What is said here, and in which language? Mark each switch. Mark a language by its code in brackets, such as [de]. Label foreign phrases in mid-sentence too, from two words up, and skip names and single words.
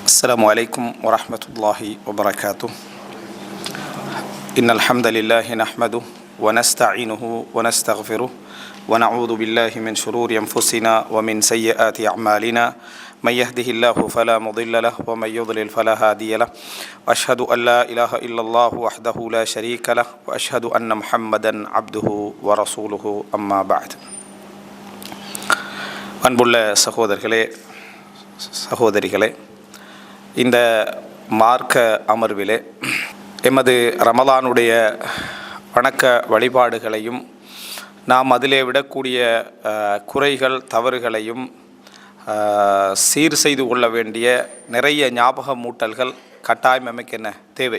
[ar] السلام عليكم ورحمة الله وبركاته. إن الحمد لله نحمده ونستعينه ونستغفره ونعوذ بالله من شرور أنفسنا ومن سيئات أعمالنا من يهده الله فلا مضل له ومن يضلل فلا هادي له وأشهد أن لا إله إلا الله وحده لا شريك له وأشهد أن محمدا عبده ورسوله أما بعد. [ta] அன்புள்ள சகோதரிகளே, இந்த மார்க்க அமர்விலே எமது ரமலானுடைய வணக்க வழிபாடுகளையும் நாம் அதிலே விடக்கூடிய குறைகள் தவறுகளையும் சீர் செய்து கொள்ள வேண்டிய நிறைய ஞாபக மூட்டல்கள் கட்டாயம் நமக்கு என்ன தேவை.